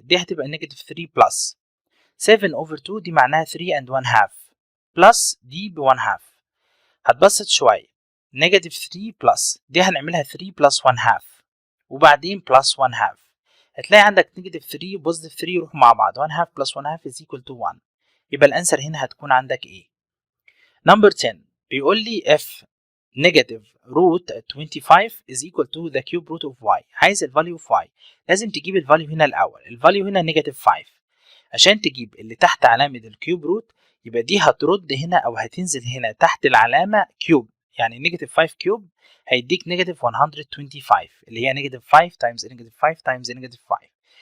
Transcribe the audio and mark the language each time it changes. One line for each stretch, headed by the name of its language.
Arabic: دي هتبقى نيجاتيف 3 بلس 7 over 2 دي معناها 3 and 1 half بلس دي ب 1 half. هتبسط شوية نيجاتيف 3 بلس دي هنعملها 3 بلس 1 half وبعدين بلس 1 half. هتلاقي عندك نيجاتيف 3 وبوزيتيف 3 يروحوا مع بعض،
English: 1 half plus 1 half is equal to 1.
Arabic: يبقى الانسر هنا هتكون عندك ايه؟ نمبر 10 بيقول لي
English: if negative root 25 is equal to the cube root of y.
Arabic: عايز الفاليو of y، لازم تجيب الفاليو هنا الاول. الفاليو هنا نيجاتيف 5، عشان تجيب اللي تحت علامة الكيوب روت يبقى دي هترد هنا او هتنزل هنا تحت العلامة كيوب، يعني نيجاتيف 5 كيوب هيديك نيجاتيف 125 اللي هي نيجاتيف 5 تايمز نيجاتيف 5 تايمز نيجاتيف 5.